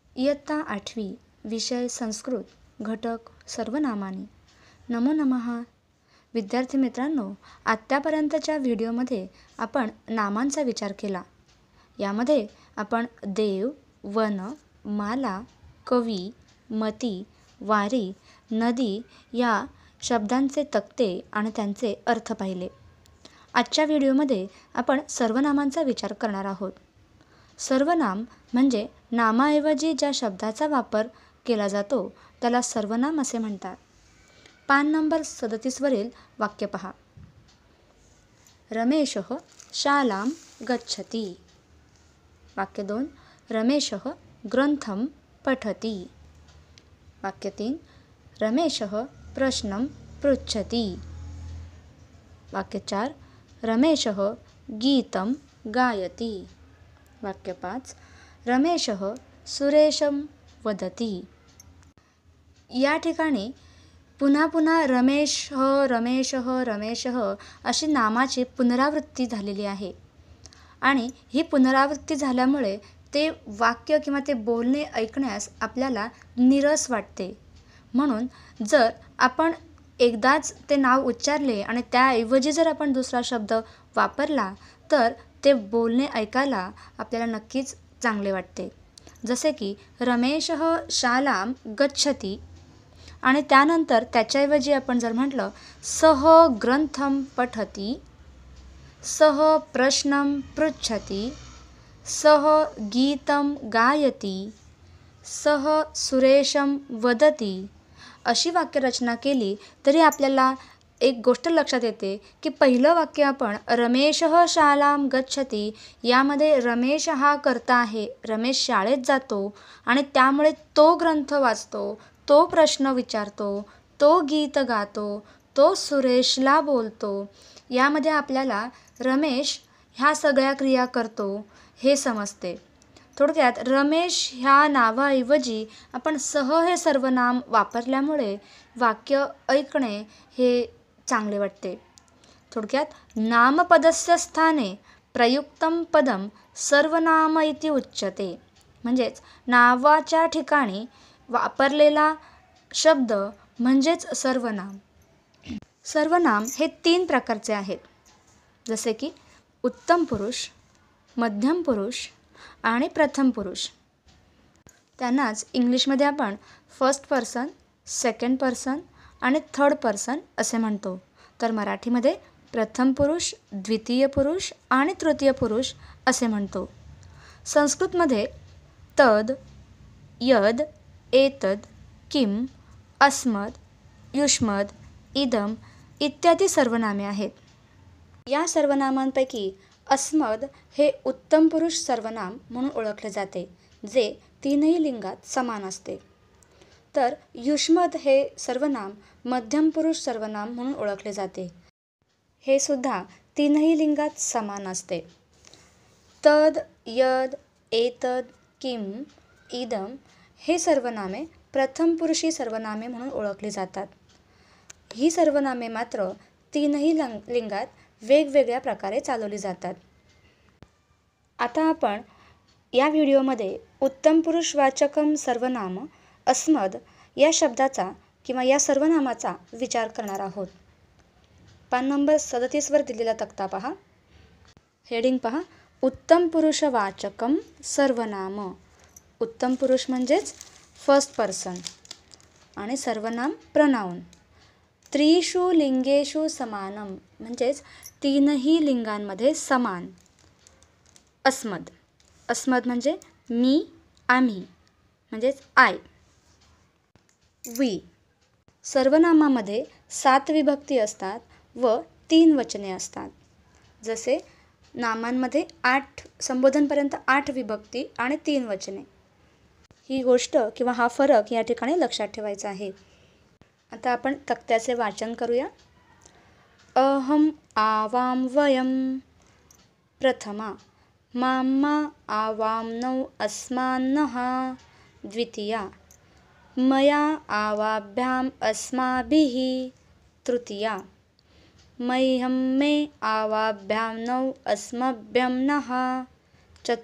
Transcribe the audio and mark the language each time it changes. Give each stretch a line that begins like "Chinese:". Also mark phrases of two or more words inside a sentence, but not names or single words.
Marathi: इयत्ता 8वी, विषय संस्कृत, घटक सर्वनामानी.
Sanskrit: नमो नमः.
Marathi: विद्यार्थी मित्रांनो, आत्तापर्यंतच्या व्हिडिओमध्ये आपण नामांचा विचार केला. यामध्ये आपण देव, वन, माला, कवी, मती, वारी, नदी या शब्दांचे तक्ते आणि त्यांचे अर्थ पाहिले. आजच्या व्हिडिओमध्ये आपण सर्वनामांचा विचार करणार आहोत. सर्वनाम म्हणजे नामाऐवजी ज्या शब्दाचा वापर केला जातो त्याला सर्वनाम असे म्हणतात. पान नंबर 37 वरील वाक्य पहा.
Sanskrit: रमेशः शालां गच्छति. वाक्य 2. रमेशः ग्रंथं पठति. वाक्य 3. रमेशः प्रश्नं पृच्छति. वाक्य 4. रमेशः गीतं गायति. वाक्य 5. रमेशः सुरेशं वदति.
Marathi: या ठिकाणी पुन्हा पुन्हा रमेशः अशी नामाची पुनरावृत्ती झालेली आहे आणि ही पुनरावृत्ती झाल्यामुळे ते वाक्य किंवा ते बोलणे ऐकण्यास आपल्याला नीरस वाटते. म्हणून जर आपण एकदाच ते नाव उच्चारले आणि त्याऐवजी जर आपण दुसरा शब्द वापरला तर ते बोलणे ऐकायला आपल्याला नक्कीच चांगले वाटते. जसे की
Sanskrit: रमेशः शालां गच्छति
Marathi: आणि त्यानंतर त्याच्याऐवजी आपण जर म्हटलं
Sanskrit: सः ग्रंथं पठति, सः प्रश्नं पृच्छति, सः गीतं गायति, सः सुरेशं वदति
Marathi: अशी वाक्यरचना केली तरी आपल्याला एक गोष्ट लक्षात येते की पहिलं वाक्य आपण
Sanskrit: रमेशः शालां गच्छति
Marathi: यामध्ये रमेश हा कर्ता आहे. रमेश शाळेत जातो आणि त्यामुळे तो ग्रंथ वाचतो, तो प्रश्न विचारतो, तो गीत गातो, तो सुरेशला बोलतो. यामध्ये आपल्याला रमेश ह्या सगळ्या क्रिया करतो हे समजते. थोडक्यात रमेश ह्या नावाऐवजी आपण सह हे सर्वनाम वापरल्यामुळे वाक्य ऐकणे हे चांगले वाटते.
Sanskrit: थोडक्यात नामपदस्य स्थाने प्रयुक्तं पदं सर्वनाम इति उच्यते.
Marathi: म्हणजेच नावाच्या ठिकाणी वापरलेला शब्द म्हणजेच सर्वनाम. सर्वनाम हे 3 प्रकारचे आहेत. जसे की उत्तम पुरुष, मध्यम पुरुष आणि प्रथम पुरुष. त्यांनाच इंग्लिशमध्ये आपण
English: first person, second person
Marathi: आणि
English: third person
Marathi: असे म्हणतो. तर मराठीमध्ये प्रथम पुरुष, द्वितीय पुरुष आणि तृतीय पुरुष असे म्हणतो. संस्कृतमध्ये तद, यद, एतद, किम, अस्मद, युष्मद, इदम इत्यादी सर्वनामे आहेत. या सर्वनामांपैकी अस्मद हे उत्तम पुरुष सर्वनाम म्हणून ओळखले जाते, जे 3ही लिंगात समान असते. तर युष्मद हे सर्वनाम मध्यम पुरुष सर्वनाम म्हणून ओळखले जाते. हे सुद्धा 3ही लिंगात समान असते. तद, यद, एतद, किम, इदम हे सर्वनामे प्रथम पुरुषी सर्वनामे म्हणून ओळखली जातात. ही सर्वनामे मात्र 3ही लिंगात वेगवेगळ्या प्रकारे चालवली जातात. आता आपण या व्हिडिओमध्ये
Sanskrit: उत्तम पुरुषवाचकम सर्वनाम अस्मद
Marathi: या शब्दाचा किंवा या सर्वनामाचा विचार करणार आहोत. पान नंबर 37 वर दिलेला तक्ता पहा. हेडिंग पहा.
Sanskrit: उत्तम पुरुषवाचकम सर्वनाम.
Marathi: उत्तम पुरुष म्हणजेच
English: first person
Marathi: आणि सर्वनाम प्रनाउन.
Sanskrit: त्रिषु लिंगेषु समानम
Marathi: म्हणजेच 3ही लिंगांमध्ये समान. अस्मद. अस्मद म्हणजे मी, आम्ही म्हणजेच आय. वी. सर्वनामामध्ये 7 विभक्ती असतात व 3 वचने असतात. जसे नामांमध्ये 8 संबोधनपर्यंत 8 विभक्ती आणि 3 वचने. ही गोष्ट किंवा हा फरक या ठिकाणी लक्षात ठेवायचा आहे. आता आपण तक्त्याचे वाचन करूया.
Sanskrit: अहम, आवाम, वयम. प्रथमा माम्मा, आवाम्नौ, अस्मान्नः. द्वितीया मया, आवाभ्याम, अस्माभिः. तृतीया मह्यं, मे, आवाभ्यां, नौ, अस्मभ्यं, नः.